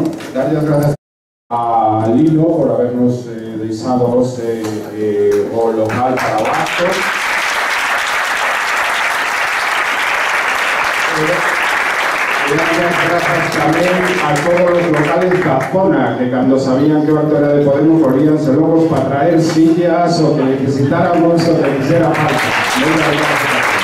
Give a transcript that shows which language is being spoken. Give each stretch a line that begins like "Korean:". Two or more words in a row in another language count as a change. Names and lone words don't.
Spanish: Dar las gracias a Lilo por habernos
Galician: deixado o local para o acto. Gracias tamén a todos os locales da zona que cando sabían que o acto era de Podemos corríanse locos para traer sillas o que necesitáramos o que quisiera falta.
Spanish: Muchas gracias.